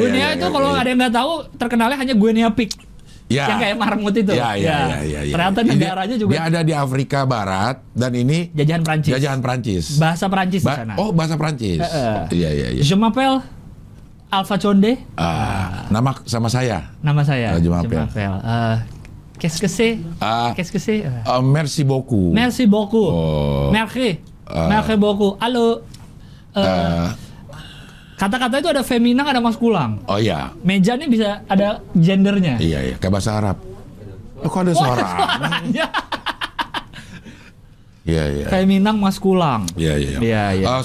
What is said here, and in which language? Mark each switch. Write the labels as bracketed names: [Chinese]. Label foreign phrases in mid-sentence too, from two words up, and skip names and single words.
[Indonesian] Guinea itu kalau ada yang nggak tahu terkenalnya hanya Guinea Pig. Ya. Yang kayak marmut itu. Ya. Ternyata negaranya juga. Dia ada di Afrika Barat dan ini jajahan Prancis. Bahasa Prancis di sana. Oh, bahasa Prancis. Iya. [French] Je m'appelle Alpha Conde. [Indonesian] Nama sama saya. Nama saya. [French] Je m'appelle. Qu'est-ce que c'est? Merci beaucoup. Merci beaucoup. Merci beaucoup. [Indonesian] Halo. Kata-kata itu ada feminan, ada maskulang. Oh iya. Meja ini bisa ada gendernya. Iya. Kayak bahasa Arab. Kok ada suaranya? Iya. Feminan, maskulang. Iya.